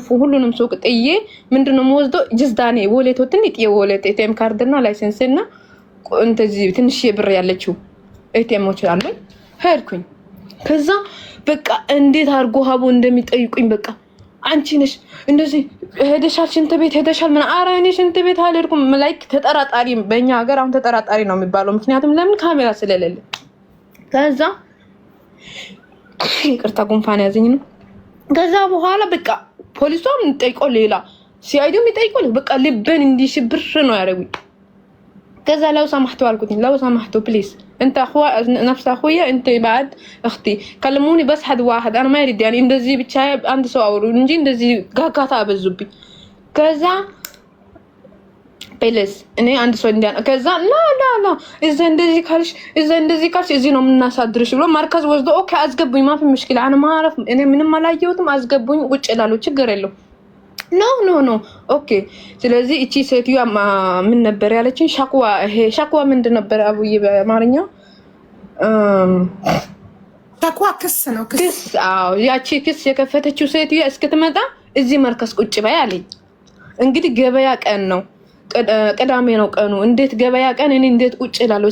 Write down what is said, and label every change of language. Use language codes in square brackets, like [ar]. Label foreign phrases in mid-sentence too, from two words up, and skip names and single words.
[am] ሁሉንም ሱቅ ጥዬ ምንድነው የምወስደው ጅዝዳኔ ወሌት ትንሽ የወሌት ኤቲኤም ካርድና ላይሰንስ እና እንደዚህ ትንሽ ብር ያለችው ኤቲኤሞች አሉኝ። ሄድኩኝ። ከዛ በቃ እንዴት አርጎ ሀቦ እንደሚጠይቁኝ በቃ አንቺ ነሽ እንደዚህ ሄደሻል ሽንት ቤት ሄደሻል ምን ኧረ እኔ ሽንት ቤት አልሄድኩም። ላይክ ተጠራጣሪ በእኛ ሀገር አሁን ተጠራጣሪ ነው የሚባለው ምክንያቱም ለምን ካሜራ ስለሌለ። ከዛ ይቅርታ ጉንፋን ያዘኝ ነው። ከዛ በኋላ በቃ ፖሊሷም እንጠይቀው ሌላ ሲአይዲው የሚጠይቀው በቃ ልበን እንዲሽብር ነው ያደረጉኝ። ከዛ [ar] لو سمحتوا [am] አልኩት [ar] لو سمحتوا بليز انت اخو نفس اخويا انت بعد اختي كلموني بس حد واحد انا ما يريد يعني [am] እንደዚህ ብቻ አንድ ሰው አውሩ እንጂ እንደዚህ ጋጋታ አበዙብኝ። ከዛ ፕሊዝ እኔ አንድ ሰው እንዲያ ከዛ ላ እዛ እንደዚህ ካልሽ እዚህ ነው የምናሳድርሽ ብሎ ማርከዝ ወስዶ ኦኬ አስገቡኝ [ar] مافي مشكله انا ما اعرف [am] እኔ ምንም አላየሁትም አስገቡኝ ቁጭ ይላሉ ችግር የለው ኖ ኦኬ። ስለዚህ እቺ ሴትዮዋ ምን ነበር ያለችኝ? ሻክዋ ምንድን ነበር አቡዬ በአማርኛ? ሻክዋ ክስ ነው ክስ። አዎ ያቺ ክስ የከፈተችው ሴትዮዋ እስክትመጣ እዚህ መርከስ ቁጭ በይ አለኝ። እንግዲህ ገበያ ቀን ነው ቅዳሜ ነው ቀኑ። እንዴት ገበያ ቀን እኔ እንዴት ቁጭ እላለሁ?